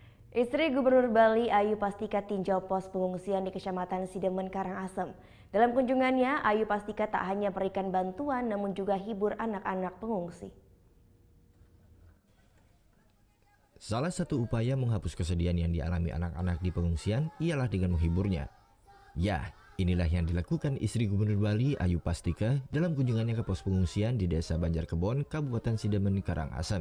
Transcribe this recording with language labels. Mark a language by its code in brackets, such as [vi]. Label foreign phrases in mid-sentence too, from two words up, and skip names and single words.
[id] Istri Gubernur Bali Ayu Pastika tinjau pos pengungsian di Kecamatan Sidemen, Karangasem. Dalam kunjungannya, Ayu Pastika tak hanya memberikan bantuan namun juga hibur anak-anak pengungsi. Salah satu upaya menghapus kesedihan yang dialami anak-anak di pengungsian ialah dengan menghiburnya. Ya, inilah yang dilakukan istri Gubernur Bali Ayu Pastika dalam kunjungannya ke pos pengungsian di Desa Banjarkebon, Kabupaten Sidemen, Karangasem.